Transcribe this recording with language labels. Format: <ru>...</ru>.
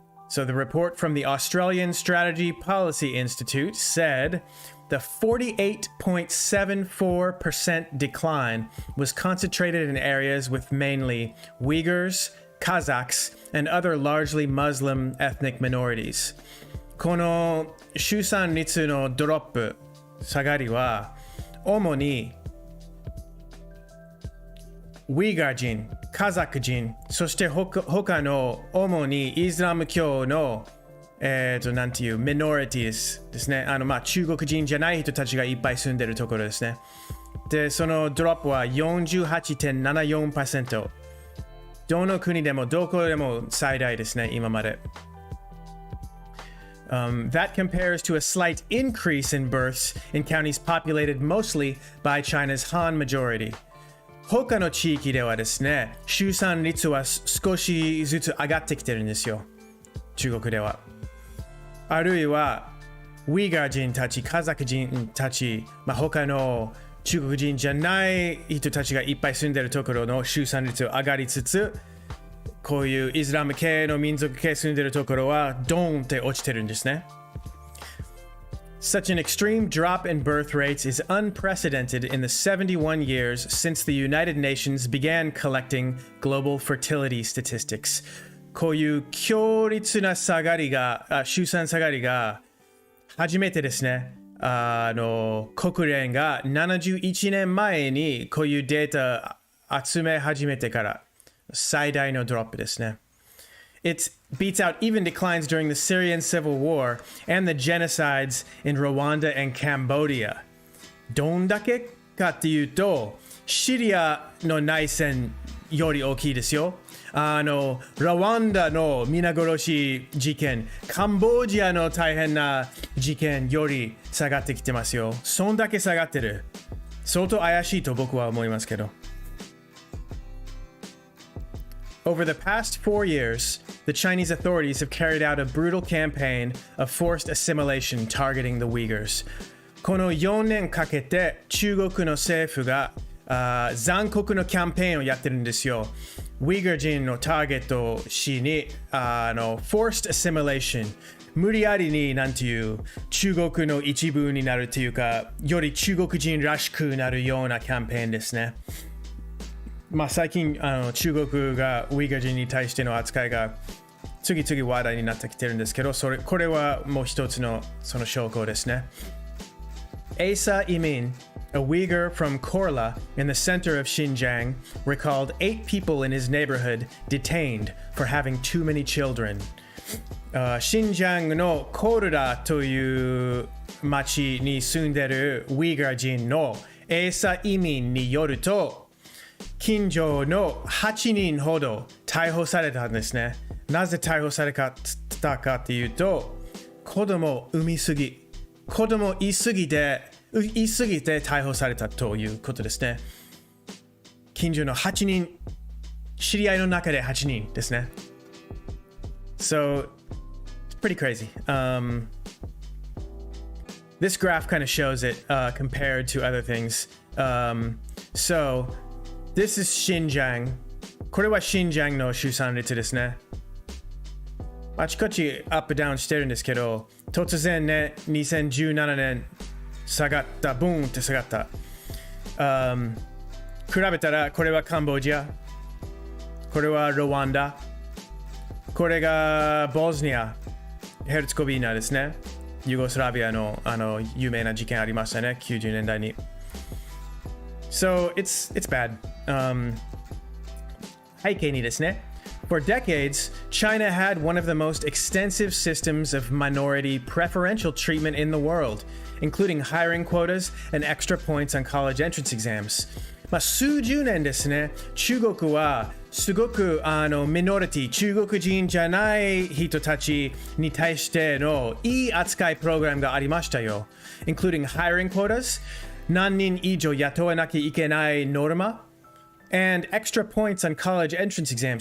<en>So the report from the Australian Strategy Policy Institute said the 48.74% decline was concentrated in areas with mainly Uyghurs, Kazakhs, and other largely Muslim ethnic minorities.</en> <ja>この出産率のドロップ、下がりは、主にウイガー人、カザク人、そして他の主にイスラム教のなんていうミノリティーですね。中国人じゃない人たちがいっぱい住んでるところですね。で、そのドロップは 48.74%。どの国でもどこでも最大ですね、今まで。</ja> <en>That compares to a slight increase in births in counties populated mostly by China's Han majority.</en> <ja>他の地域ではですね、出産率は少しずつ上がってきてるんですよ。中国では。あるいは、ウイガー人たち、カザク人たち、他の中国人じゃない人たちがいっぱい住んでるところの出産率上がりつつ、こういうイスラム系の民族系住んでるところはドーンって落ちてるんですね。</ja> <en>Such an extreme drop in birth rates is unprecedented in the 71 years since the United Nations began collecting global fertility statistics.</en> <ja>こういう強烈な下がりが、出産下がりが初めてですね。国連が71年前にこういうデータ集め始めてから最大のドロップですね。</ja> <en>It beats out even declines during the Syrian civil war and the genocides in Rwanda and Cambodia.</en> <ja>どんだけかっていうと、シリアの内戦より大きいですよ。ラワンダの皆殺し事件、カンボジアの大変な事件より下がってきてますよ。そんだけ下がってる。相当怪しいと僕は思いますけど。</ja> <en>Over the past 4 years, the Chinese authorities have carried out a brutal campaign of forced assimilation targeting the Uyghurs.</en> <ja>この4年かけて中国の政府が残酷のキャンペーンをやってるんですよ。ウイグル人のターゲットしに</ja> <en>forced assimilation</en> <ja>無理やりになんていう中国の一部になるというかより中国人らしくなるようなキャンペーンですね。まあ最近中国がウイグル人に対しての扱いが次々話題になってきてるんですけど、これはもう一つのその証拠ですね。</ja> <en>Asa Imin, a Uyghur from Korla in the center of Xinjiang, recalled 8 people in his neighborhood detained for having too many children.</en> <ja>シンジャンのコーラという町に住んでいるウイグル人のエーサ移民によると、近所の8人ほど逮捕されたんですね。なぜ逮捕されたかというと、子供産みすぎ。子供言いすぎて逮捕されたということですね。近所の8人、知り合いの中で8人ですね。</ja> <en>So, it's pretty crazy. This graph kind of shows it compared to other things. So, this is Xinjiang.</en> <ja>これは Xinjiang の出産率ですね。あちこちアップダウンしてるんですけど、突然ね、2017年下がった、ブーンって下がった。比べたら、これはカンボジア、これはルワンダ、これがボスニア、ヘルツコビーナですね。ユーゴスラビアの有名な事件ありましたね、90年代に。</ja> <en>So, it's bad.</en> <ja>背景にですね。</ja> <en>For decades, China had one of the most extensive systems of minority preferential treatment in the world, including hiring quotas and extra points on college entrance exams.</en> <ja>数十年ですね、中国はすごくミノリティ、中国人じゃない人たちに対してのいい扱いプログラムがありましたよ。</ja> <en>including hiring quotas、</en> <ja>何人以上雇わなきゃいけないノルマ、</ja> <en>and extra points on college entrance exams.</en>